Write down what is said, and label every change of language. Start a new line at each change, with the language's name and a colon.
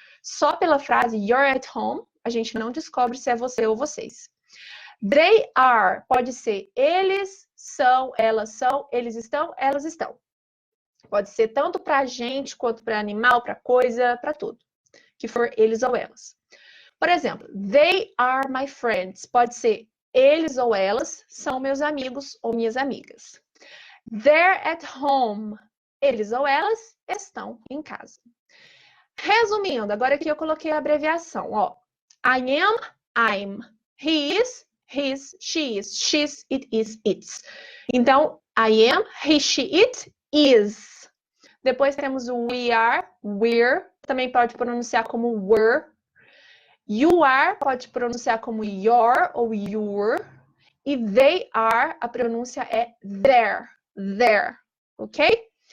Portuguese: Só pela frase
English: you're at home,
Portuguese: a gente não descobre se é você ou vocês.
English: They are,
Portuguese: pode ser eles são, elas são, eles estão, elas estão. Pode ser tanto para gente quanto para animal, para coisa, para tudo. Que for eles ou elas. Por exemplo,
English: they are my friends.
Portuguese: Pode ser eles ou elas são meus amigos ou minhas amigas.
English: They're at home.
Portuguese: Eles ou elas estão em casa. Resumindo, agora aqui eu coloquei a abreviação, ó.
English: I am, I'm. He is, his, she is, she's, it is, it's.
Portuguese: Então,
English: I am, he, she, it, is.
Portuguese: Depois temos o
English: we are, we're.
Portuguese: Também pode pronunciar como were.
English: You are
Portuguese: pode pronunciar como your ou your. E
English: they are,
Portuguese: a pronúncia é their, ok?